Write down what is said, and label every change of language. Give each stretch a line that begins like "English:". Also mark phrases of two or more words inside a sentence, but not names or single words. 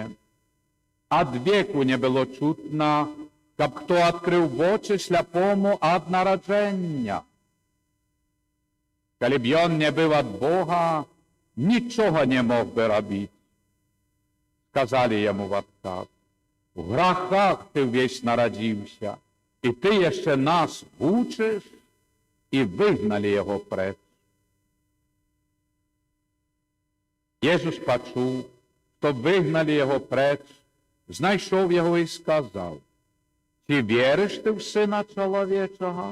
Belarusian: Ад веку не было чутна, каб хто адкрыў вочы сляпому ад нараджэння. Калі б ён не быў ад Бога, нічога не мог бы рабіць. Сказалі яму в адказ,
Ukrainian: в грахах ти весь народився, і ти ще нас учиш, і вигнали його преч. Єсус почув, що вигнали його преч, знайшов його і сказав: чи віриш ти в Сина Чоловічого?